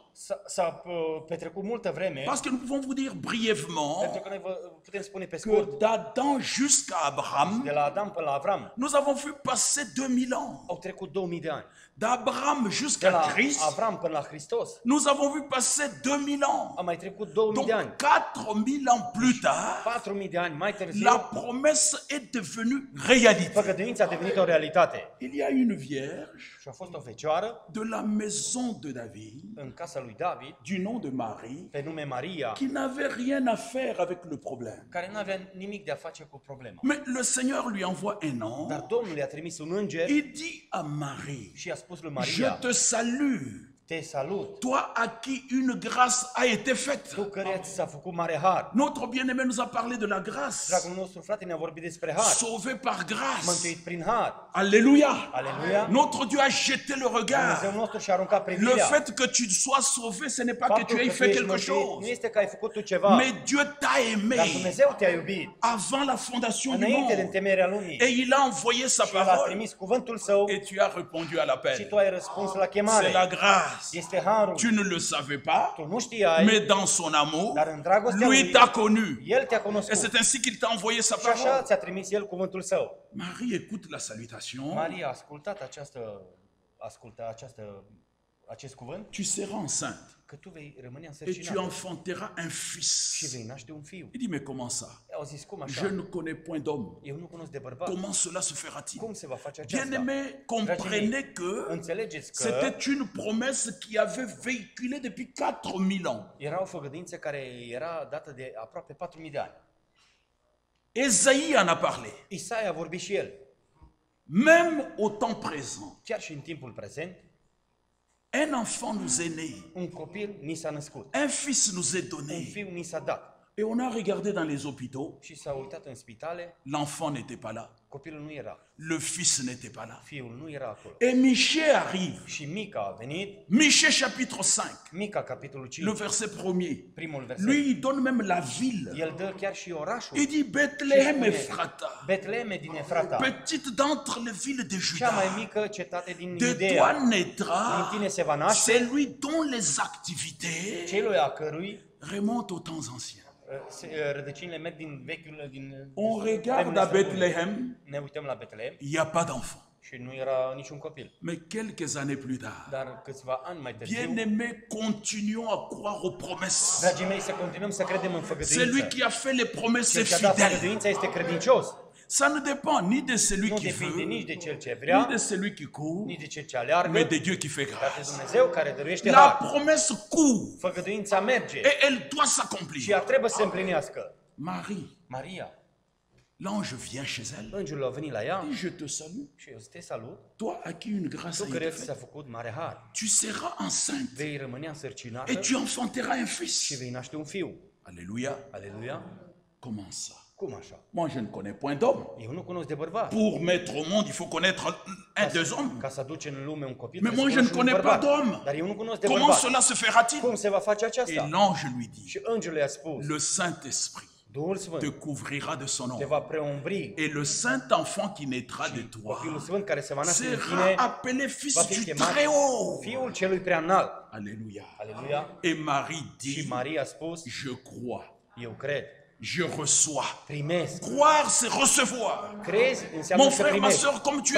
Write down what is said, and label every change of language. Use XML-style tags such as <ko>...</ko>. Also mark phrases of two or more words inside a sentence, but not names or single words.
<ro>S-a petrecut multă vreme,</ro> <fr>Parce que nous pouvons vous dire</fr> <ro>pentru</ro> <fr>brièvement</fr> <ro>că noi putem spune pe</ro> <fr>que</fr> <ro>scurt,</ro> <fr>d'Adam jusqu'à Abraham,</fr> <ro>de la Adam până la Avram,</ro> <fr>nous avons vu passer 2000 ans.</fr> <ro>au trecut 2000 de ani.</ro> <fr>D'Abraham</fr> <ro>De</ro> <fr>jusqu'à</fr> <ro>la</ro> <fr>Christ,</fr> <ro>Avram până la Hristos,</ro> <fr>nous avons vu passer 2000 ans.</fr> <ro>a mai trecut 2000</ro> <fr>Donc</fr> <ro>de ani.</ro> <fr>4000 ans plus tard,</fr> <ro>4000 de ani mai târziu,</ro> <fr>la promesse est devenue réalité.</fr> <ro>făgăduința a devenit o realitate.</ro> <fr>Il y a une vierge</fr> <ro>Și a fost o fecioară</ro> <fr>de la maison de David,</fr> <ro>în casa lui David,</ro> <fr>du nom de Marie,</fr> <ro>pe nume Maria,</ro> <fr>qui n'avait rien à faire avec le problème.</fr> <ro>care nu avea nimic de a face cu problema.</ro> <fr>Mais le Seigneur lui envoie un</fr> <ro>Dar</ro> <fr>ange.</fr> <ro>Domnul i-a trimis un înger</ro> <fr>Il dit à Marie,</fr> <ro>și i-a spus lui</ro> <fr>je</fr> <ro>Maria,</ro> <fr>te salue,</fr> <ro>te salut,</ro> <fr>toi à qui une grâce a été faite.</fr> <ro>tu căreia ți s-a făcut mare har.</ro> <fr>Notre bien-aimé nous a parlé de la grâce,</fr> <ro>Dragul nostru frate ne-a vorbit despre har,</ro> <fr>sauvé par grâce.</fr> <ro>mântuit prin har.</ro> <fr>Alléluia.</fr> <ro>Aleluia!</ro> <fr>Notre Dieu a jeté le</fr> <ro>Dumnezeu</ro> <fr>regard.</fr> <ro>nostru și-a aruncat</ro> <fr>Le</fr> <ro>privirea.</ro> <fr>fait que tu sois sauvé, ce n'est pas que tu</fr> <ro>Faptul</ro> <fr>aies</fr> <ro>că tu</ro> <fr>fait</fr> <ro>ești</ro> <fr>quelque</fr> <ro>mântuit nu</ro> <fr>chose,</fr> <ro>este că ai făcut tu ceva,</ro> <fr>mais Dieu t'a</fr> <ro>dar</ro> <fr>aimé</fr> <ro>Dumnezeu te-a iubit</ro> <fr>avant la fondation du</fr> <ro>înainte de</ro> <fr>monde.</fr> <ro>întemeierea lumii.</ro> <fr>Et il a envoyé sa</fr> <ro>Și El a</ro> <fr>parole</fr> <ro>trimis cuvântul Său</ro> <fr>et tu as répondu à</fr> <ro>și</ro> <fr>l'appel.</fr> <ro>tu ai răspuns la</ro> <fr>C'est</fr> <ro>chemare.</ro> <fr>la grâce.</fr> <ro>Este harul.</ro> <fr>Tu ne le savais pas,</fr> <ro>Tu nu știai,</ro> <fr>mais dans son amour,</fr> <ro>dar în dragostea</ro> <fr>lui</fr> <ro>Lui,</ro> <fr>t'a connu.</fr> <ro>El te-a</ro> <fr>Et</fr> <ro>cunoscut.</ro> <fr>c'est ainsi qu'il t'a envoyé sa</fr> <ro>Și așa</ro> <fr>parole.</fr> <ro>ți-a trimis El cuvântul Său.</ro> <fr>Marie écoute la salutation.</fr> <ro>Maria a ascultat acest cuvânt,</ro> <fr>Tu seras enceinte</fr> <ro>că tu vei rămâne</ro> <fr>et tu</fr> <ro>însărcinată</ro> <fr>enfanteras un fils.</fr> <ro>și vei naște un fiu.</ro> <fr>Il dit, mais comment ça?</fr> <ro>Au zis, cum</ro> <fr>Je</fr> <ro>așa?</ro> <fr>ne connais point d'homme.</fr> <ro>Eu nu cunosc de bărbat.</ro> <fr>Comment cela se fera-t-il?</fr> <ro>Cum se va face aceasta?</ro> <fr>Bien-aimés, comprenez que</fr> <ro>Înțelegeți că</ro> <fr>c'était une promesse qui avait véhiculé depuis 4000 ans.</fr> <ro>era o făgăduință care era dată de aproape 4000 de ani.</ro> <fr>Ésaïe en a parlé.</fr> <ro>Isaia a vorbit și el.</ro> <fr>Même au temps présent,</fr> <ro>Chiar și în timpul prezent,</ro> <fr>un enfant nous est né,</fr> <ro>un copil ni s-a născut.</ro> <fr>un fils nous est</fr> <ro>Un</ro> <fr>donné.</fr> <ro>fiu ni s-a dat.</ro> <fr>Et on a regardé dans les hôpitaux,</fr> <ro>Și s-a uitat în spitale,</ro> <fr>l'enfant n'était pas là,</fr> <ro>copilul nu era.</ro> <fr>le fils n'était pas là.</fr> <ro>Fiul nu era acolo.</ro> <fr>Et Michée arrive.</fr> <ro>Și Mica a venit,</ro> <fr>Michée chapitre 5,</fr> <ro>Mica capitolul</ro> <fr>le</fr> <ro>5,</ro> <fr>verset 1er.</fr> <ro>primul verset.</ro> <fr>Lui, il donne même la ville.</fr> <ro>El dă chiar și orașul.</ro> <fr>Il dit Bethléem Ephrata,</fr> <ro>Betleme din Efrata,</ro> <fr>petite d'entre les villes de</fr> <ro>cea mai</ro> <fr>Juda.</fr> <ro>mică cetate din</ro> <fr>De toi</fr> <ro>Iudea. Din</ro> <fr>naîtra</fr> <ro>tine se va naște</ro> <fr>celui dont les activités</fr> <ro>celui a cărui</ro> <fr>remontent aux temps anciens.</fr> <ro>rădăcinile merg din vechiul, din</ro> <fr>On regarde à Bethléem,</fr> <ro>Ne uităm la Betlehem</ro> <fr>il n'y a pas d'enfant.</fr> <ro>și nu era niciun copil.</ro> <fr>Mais quelques années plus tard,</fr> <ro>Dar câțiva ani mai târziu,</ro> <fr>bien-aimés, continuons à croire aux promesses.</fr> <ro>dragii mei, să continuăm să credem în</ro> <fr>Celui</fr> <ro>făgăduință.</ro> <fr>qui a fait les promesses</fr> <ro>Cel</ro> <fr>est</fr> <ro>ce a dat</ro> <fr>fidèle.</fr> <ro>făgăduința este credincios.</ro> <fr>Ça ne dépend ni de celui</fr> <ro>Nu</ro> <fr>qui</fr> <ro>depinde</ro> <fr>veut,</fr> <ro>nici de cel ce</ro> <fr>ni</fr> <ro>vrea,</ro> <fr>de celui qui court,</fr> <ro>nici de cel ce aleargă,</ro> <fr>mais de Dieu qui fait</fr> <ro>dar de</ro> <fr>grâce.</fr> <ro>Dumnezeu care dăruiește</ro> <fr>La</fr> <ro>har.</ro> <fr>promesse court</fr> <ro>Făgăduința merge</ro> <fr>et elle doit</fr> <ro>și</ro> <fr>s'accomplir.</fr> <ro>ea trebuie să se împlinească.</ro> <fr>Marie,</fr> <ro>Maria,</ro> <fr>l'ange vient chez elle.</fr> <ro>îngerul a venit la ea</ro> <fr>Il dit, je te salue,</fr> <ro>și eu să te salut.</ro> <fr>toi à qui une grâce</fr> <ro>Tu</ro> <fr>a été</fr> <ro>care ți s-a</ro> <fr>faite.</fr> <ro>făcut mare har.</ro> <fr>Tu seras enceinte</fr> <ro>Vei rămâne însărcinată</ro> <fr>et tu enfanteras un</fr> <ro>și</ro> <fr>fils.</fr> <ro>vei naște un fiu.</ro> <fr>Alléluia.</fr> <ro>Aleluia.</ro> <fr>Comment ça?</fr> <ro>Cum așa?</ro> <fr>Moi, je ne connais point d'homme.</fr> <ro>Eu nu cunosc de bărbat.</ro> <fr>Pour mettre au monde, il faut connaître un des hommes.</fr> <ro>Ca să aduce în lume un copil,</ro> <fr>Mais</fr> <ro>trebuie</ro> <fr>moi,</fr> <ro>să</ro> <fr>je ne</fr> <ro>cunoști un</ro> <fr>connais pas</fr> <ro>bărbat.</ro> <fr>d'homme.</fr> <ro>Dar eu nu cunosc de</ro> <fr>Comment</fr> <ro>bărbat.</ro> <fr>cela se fera-t-il?</fr> <ro>Cum se va face</ro> <fr>Et</fr> <ro>aceasta?</ro> <fr>l'ange lui dit,</fr> <ro>Și îngerul i-a spus,</ro> <fr>le Saint-Esprit</fr> <ro>Duhul</ro> <fr>te</fr> <ro>Sfânt</ro> <fr>couvrira de son</fr> <ro>te</ro> <fr>ombre.</fr> <ro>va preumbri.</ro> <fr>Et le Saint-Enfant qui naîtra de toi</fr> <ro>Copilul Sfânt care se va naște în</ro> <fr>sera</fr> <ro>tine</ro> <fr>appelé</fr> <ro>va</ro> <fr>fils</fr> <ro>fi</ro> <fr>du</fr> <ro>chemat</ro> <fr>Très-Haut.</fr> <ro>Fiul celui prea înalt.</ro> <fr>Alléluia.</fr> <ro>Aleluia.</ro> <fr>Et Marie</fr> <ro>Și</ro> <fr>dit,</fr> <ro>Maria a spus,</ro> <fr>je crois.</fr> <ro>eu cred.</ro> <fr>Je reçois.</fr> <ro>Primesc.</ro> <fr>Croire, c'est recevoir.</fr> <ro>Crezi înseamnă</ro> <fr>Mon</fr> <ro>să</ro> <fr>frère, ma</fr> <ro>primești.</ro> <fr>soeur, comme tu es</fr>